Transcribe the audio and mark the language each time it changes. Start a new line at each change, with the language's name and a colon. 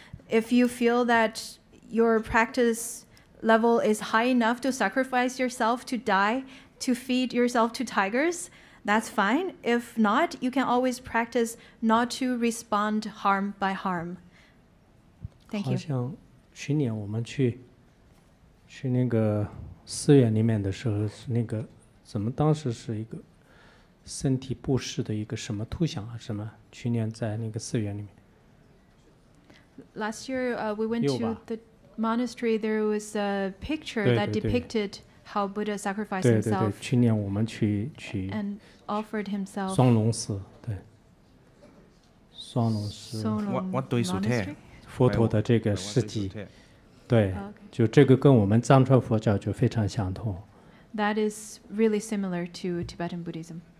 English: If you feel that your practice level is high enough to sacrifice yourself to die, to feed yourself to tigers, that's fine. If not, you can always practice not to respond harm by harm. Thank you.
Chinese: 好像去年我们去那个寺院里面的时候，是那个怎么当时是一个身体布施的一个什么图像啊？什么？去年在那个寺院里面。
English: Last year, we went to the monastery. There was a picture that depicted how Buddha sacrificed himself.
Chinese: 对，去年我们去
English: and offered himself.
Chinese: 双龙寺，对，双龙寺。
Thai: วัดตุยสุเทพ
Chinese: 佛陀的这个事迹，对，就这个跟我们藏传佛教就非常相同。
English: That is really similar to Tibetan Buddhism.